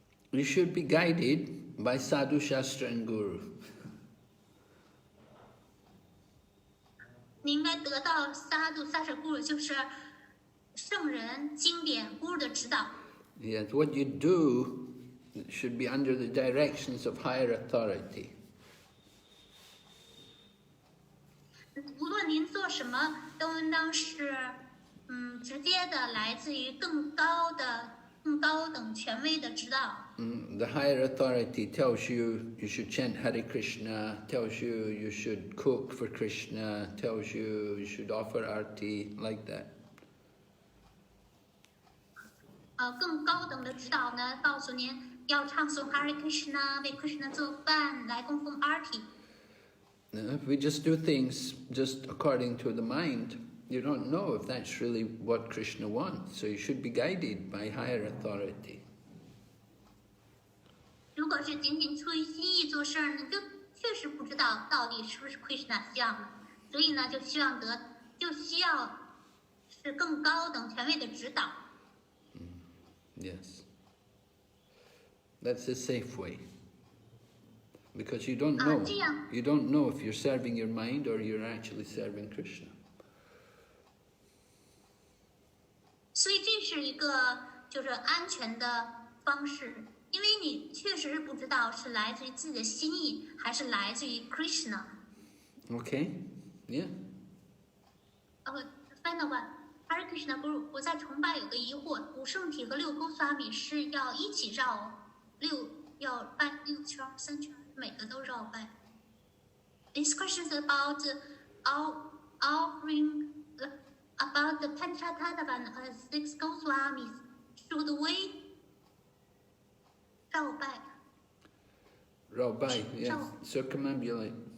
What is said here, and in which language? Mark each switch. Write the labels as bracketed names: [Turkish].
[English] You should be guided by Sadhu, Shastra and Guru. [Chinese] 你应该得到Sadhu, Shastra, Guru， 就是圣人、经典、Guru 的指导。 [English] Yes, what you do should be under the directions of higher authority. [Chinese] 无论您做什么，都应当是直接的来自于更高等权威的指导。 [English] The higher authority tells you should chant Hare Krishna, tells you should cook for Krishna, tells you should offer arti, like that. [Chinese] 更高等的指导呢，告诉您要唱诵 Hare Krishna， 为 Krishna 做饭，来供奉 arti。 [English] If we just do things just according to the mind, you don't know if that's really what Krishna wants. So you should be guided by higher authority. [Chinese] 如果是仅仅出于心意做事儿，你就确实不知道到底是不是 Krishna 想的，所以呢，就需要是更高等权威的指导。 [English] Yes, that's the safe way, because you don't know. You don't know if you're serving your mind or you're actually serving Krishna. [Chinese] 所以这是一个就是安全的方式，因为你确实是不知道是来自于自己的心意，还是来自于 Krishna。 [English] Okay, yeah. Final one. [Chinese] Hare Krishna Guru， 我在崇拜有个疑惑，五圣体和六勾萨米是要一起要拜6圈、3圈，每个都绕拜。 [English] This question is about offering about the Panchatattva and 6 Goswamis. Should we 绕拜？绕拜, yes. Circumambulate.